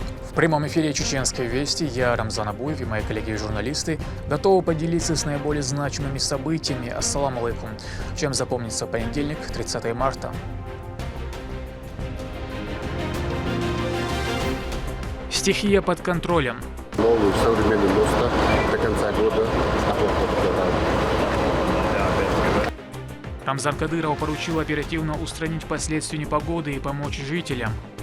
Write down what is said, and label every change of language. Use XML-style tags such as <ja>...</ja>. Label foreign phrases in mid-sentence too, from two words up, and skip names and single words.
<ru>В прямом эфире Чеченской Вести я, Рамзан Абуев, и мои коллеги-журналисты готовы поделиться с наиболее значимыми событиями.</ru> <ar>السلام عليكم.</ar> <ru>Чем запомнится понедельник, 30 марта. Стихия под контролем. Новый современный мост до конца года. Рамзан Кадыров поручил оперативно устранить последствия непогоды и помочь жителям.</ru>